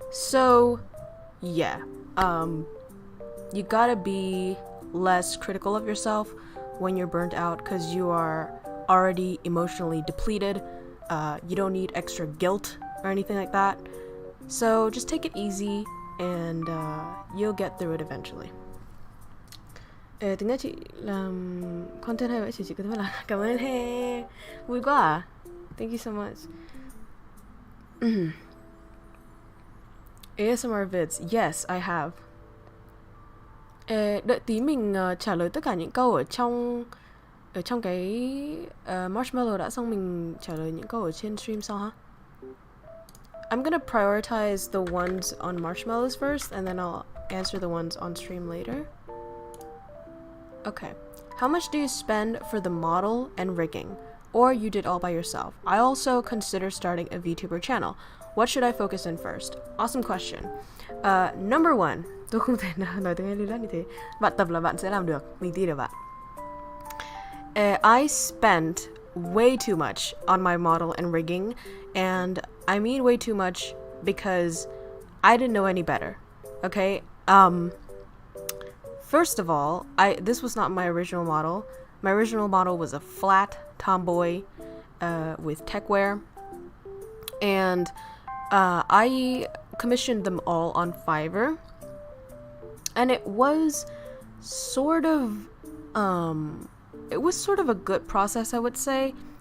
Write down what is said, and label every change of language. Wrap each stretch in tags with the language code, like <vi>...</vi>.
<en>So yeah, you gotta be less critical of yourself when you're burnt out, because you are already emotionally depleted. You don't need extra guilt or anything like that. So just take it easy, and you'll get through it eventually.</en> <vi>Tiếng Nga chị làm content hay vậy chị có thể là cảm ơn he, vui quá à.</vi> <en>Thank you so much. ASMR vids, yes, I have.</en> <vi>Đợi tí mình trả lời tất cả những câu ở trong cái marshmallow đã, xong mình trả lời những câu ở trên stream sau ha.</vi> <en>I'm gonna prioritize the ones on marshmallows first, and then I'll answer the ones on stream later. Okay. How much do you spend for the model and rigging? Or you did all by yourself? I also consider starting a VTuber channel. What should I focus in first? Awesome question. Number one.</en> <vi>Tôi không thể nào nói tiếng Anh lưu loát như thế. Bạn tập là bạn sẽ làm được. Mình tin được bạn.</vi> <en>I spent way too much on my model and rigging, and I mean way too much because I didn't know any better. Okay? First of all, this was not my original model. My original model was a flat tomboy with techwear, and I commissioned them all on Fiverr, and it was sort of a good process, I would say.</en>